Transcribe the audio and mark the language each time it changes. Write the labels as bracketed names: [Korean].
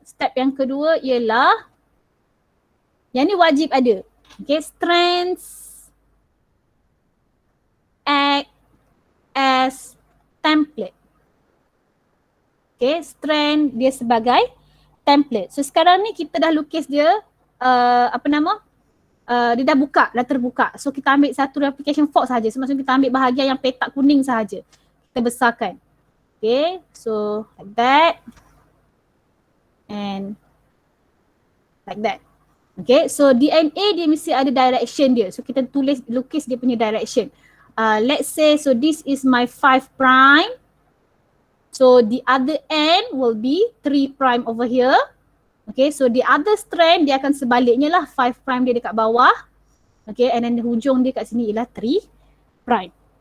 [Malay] Step yang kedua ialah yang ni wajib ada. [English] Okay, strands act as template. [Malay] Okay, strand dia sebagai template. So sekarang ni kita dah lukis dia dia dah terbuka. So kita ambil satu replication fork sahaja. So maksudnya kita ambil bahagian yang petak kuning sahaja. Kita besarkan. [English] Okay, so like that and like that. [Malay] Okay, so DNA dia mesti ada direction dia. So kita lukis dia punya direction. [English] Let's say, so this is my 5 prime. So the other end will be 3 prime over here. Okay, so the other strand [Malay] dia akan sebaliknya lah. 5 prime dia dekat bawah. [English] Okay, and then [Malay] hujung dia kat sini ialah 3 prime.